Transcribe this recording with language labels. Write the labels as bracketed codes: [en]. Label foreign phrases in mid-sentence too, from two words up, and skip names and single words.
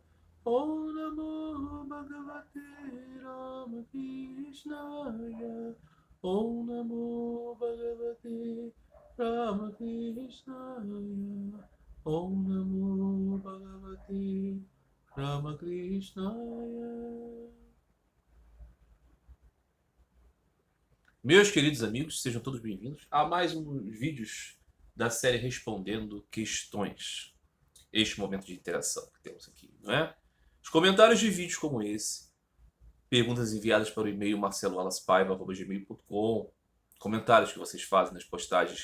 [sa] ॐ नमो भगवते रामकृष्णाय. ॐ नमो भगवते रामकृष्णाय. ॐ नमो भगवते रामकृष्णाय. [pt] Meus queridos amigos, sejam todos bem-vindos a mais uns vídeos da série Respondendo Questões. Este momento de interação que temos aqui, não é? Os comentários de vídeos como esse, perguntas enviadas para o e-mail marceloalaspaiva@gmail.com, comentários que vocês fazem nas postagens